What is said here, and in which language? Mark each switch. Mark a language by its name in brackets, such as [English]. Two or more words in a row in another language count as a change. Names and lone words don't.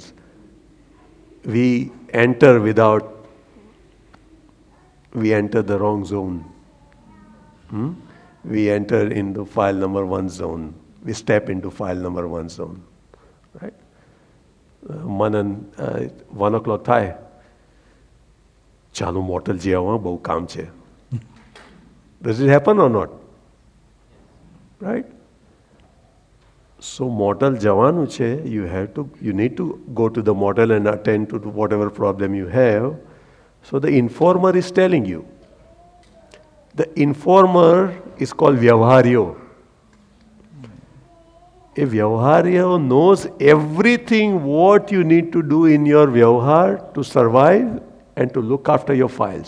[English] We enter the wrong zone. We enter into file number 1 zone. We step into file number 1 zone. Right? Manan, 1 o'clock થાય. [Gujarati] ચાલો મોટલ જે આવા બહુ કામ છે. [English] Does it happen or not? Right? So motel [Gujarati] જવાનું છે, [English] you need to go to the motel and attend to whatever problem you have. So the informer is telling you. The informer is called Vyavharyo. A Vyavharyo knows everything what you need to do in your Vyavhar to survive and to look after your files.